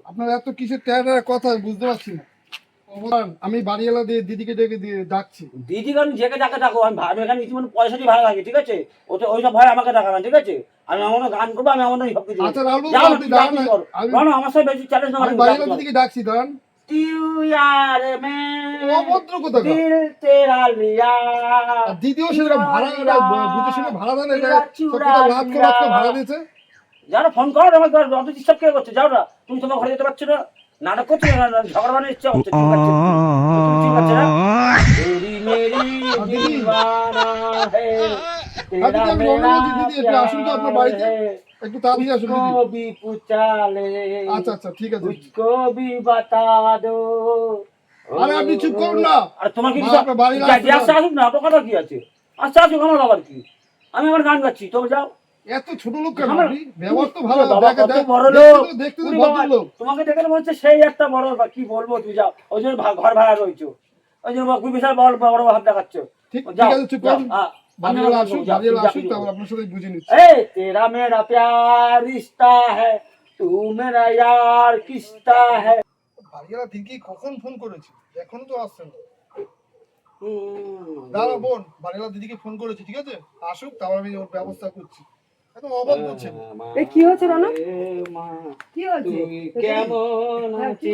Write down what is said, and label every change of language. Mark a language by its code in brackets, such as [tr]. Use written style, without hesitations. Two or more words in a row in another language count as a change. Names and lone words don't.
[bn] আপনার এত কিসের ট্যারা কথা বুঝতে পারছি না। দাঁড়ান, আমি বাড়িওয়ালা দিদিকে ডাকছি। দিদি কারণ যেকে যাকে ডাকো আমি এখানে ইতিমধ্যে পয়সা দিয়ে ভাড়া থাকি ঠিক আছে ওটা ওইসব ভয় আমাকে ডাকাবেন ঠিক আছে আমি আমার মতো গান করবো আমি আমার মতো সব কিছু আচ্ছা রাহুল বাবু, যাও না আপনি তুমি যা দাঁড়ান কিছু না, করো না, আমার সাথে বেশি চ্যালেঞ্জ আমি বাড়িওয়ালা দিদিকে ডাকছি, দাঁড়ান। [hi] तू यार मैं [bn] অভদ্র কোথাকার। [hi] दिल तेरा लिया [bn] আর দিদিও সেরকম ভাড়া বুঝে শুনে ভাড়া দেন, এটা সব কথা লাভ করে ভাড়া দিয়েছে। যাও না ফোন করো আমাকে অত ডিস্টার্ব কে করছে যাও না তুমি তোমার ঘরে যেতে পারছো না নাটক করছো না ঝগড়া বানানোর ইচ্ছা হচ্ছে ঠিক আছে তুমি ঠিক আছে না [hi] तेरी मेरी दीवाना है [bn] আর तेरा দিদি, আমি রওনা मेरा বলছি, দিদি একটু আসুন তো আপনার বাড়িতে, একটু তাড়াতাড়ি আসুন দিদি। [hi] उसको भी पूछा ले [bn] আচ্ছা আচ্ছা, ঠিক আছে। [hi] उसको भी बता दो [bn] আরে আপনি চুপ করুন না। আর তোমার কি আপনার বাড়ি আসতে আসুক না তো কথা কি আছে আসতে আসুক আমার আবার কি আমি আমার গান গাচ্ছি তো যাও এত ছোট লোক কেন আমার- আপনি? ব্যবহার তো ভালো, বাবা, দেখে কত বড় লোক। দেখতে তো উনি ভদ্র বাবা, লোক। তোমাকে দেখে মনে হচ্ছে সেই একটা বড় কি বলবো তুই যাও ওই জন্য ঘর ভাড়া রয়েছো ওই জন্য খুব বিশাল বড় বড় ভাব দেখাচ্ছ ঠিক যাও, আছে, চুপ যাও, করুন। হ্যাঁ, আমি বাড়িওয়ালা আমার আসুক, যাও, বাড়িওয়ালা যা আসুক, কিছু তারপর করো। আপনার সাথে বুঝে নিচ্ছি। [hi] ए तेरा मेरा प्यार रिश्ता है तू मेरा यार किस्ता है [bn] বাড়িওয়ালা দিদি কখন ফোন করেছে? এখনো তো আসছে না। হুম, দাঁড়া বোন, বাড়িওয়ালা দিদিকে ফোন করেছি, ঠিক আছে? আসুক, তারপর আমি ওর ব্যবস্থা করছি। একদম অভদ্র ছেলে। এই কি হয়েছে রানা? মা, কি হয়েছে? তুই কেমন হ্যাঁ, কি